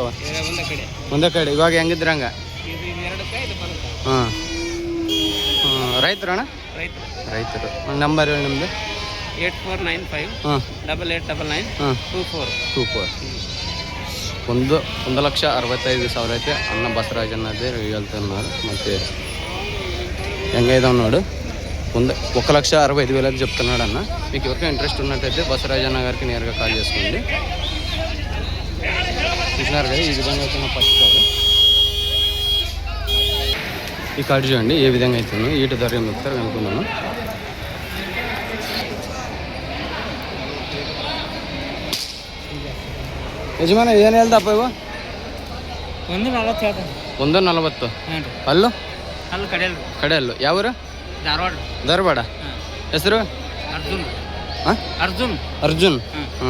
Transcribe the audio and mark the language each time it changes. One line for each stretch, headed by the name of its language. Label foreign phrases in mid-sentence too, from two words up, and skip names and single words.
Kannada: ಒಂದೇ ಕಡೆ. ಇವಾಗ ಹೆಂಗಿದ್ರ ಹಂಗ? ಹಾಂ ಹಾಂ. ರೈತರಣ್ಣ? ರೈತರು. ನಂಬರ್ ಹೇಳಿ ನಿಮ್ಮದು? 8495 8899 24.
Telugu: 1,65,000 అయితే అన్న బసవరాజ్ అన్నది వెళ్తున్నారు.
Kannada: ಮತ್ತೆ ಹೆಂಗೈదాವ್ ನೋಡು,
Telugu: 1,65,000 అయితే చెప్తున్నాడు అన్న. మీకు ఎవరికైనా ఇంట్రెస్ట్ ఉన్నట్టయితే బసవరాజ్ అన్న గారికి నేరుగా కాల్ చేసుకోండి. చూసినారు కదా ఈ విధంగా అయితే ఫస్ట్ కార్డు. ఈ కార్డు చూడండి ఏ విధంగా అవుతుందో. ఈట ధర ఏం చెప్తారు అనుకున్నాను.
Kannada: ಯಜಮಾನ ಏನು ಹೇಳ್ದಪ್ಪ ಇವ? 140. ಅಲ್ಲು ಕಡೆಯಲ್ಲು. ಯಾವೂರು? ಧಾರವಾಡ. ಹೆಸರು? ಅರ್ಜುನ್. ಹ್ಞೂ.